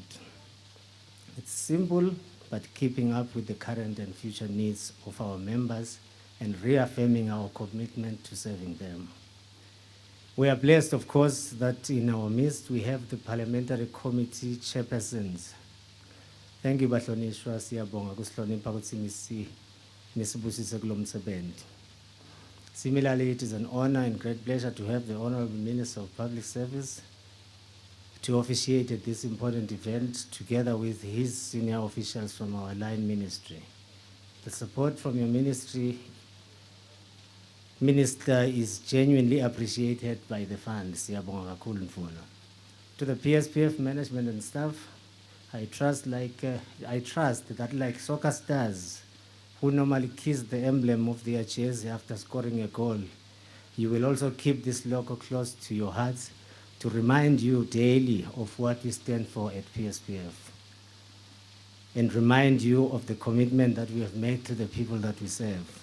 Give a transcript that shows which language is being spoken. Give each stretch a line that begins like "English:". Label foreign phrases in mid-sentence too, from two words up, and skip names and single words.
English: It's simple, but keeping up with the current and future needs of our members and reaffirming our commitment to serving them. We are blessed, of course, that in our midst we have the parliamentary committee chairpersons. Thank you,
Zulu: Bahlonishwa, siyabonga kusihlonipha ukuthi nisibusise kulo msebenzi.
English: Similarly, it is an honor and great pleasure to have the Honorable Minister of Public Service to officiate at this important event together with his senior officials from our line ministry. The support from your ministry, Minister, is genuinely appreciated by the fund.
Zulu: Siyabonga kakhulu mfuna.
English: To the PSPF management and staff, I trust that like soccer stars, who normally kiss the emblem of their jersey after scoring a goal, you will also keep this logo close to your hearts to remind you daily of what we stand for at PSPF and remind you of the commitment that we have made to the people that we serve.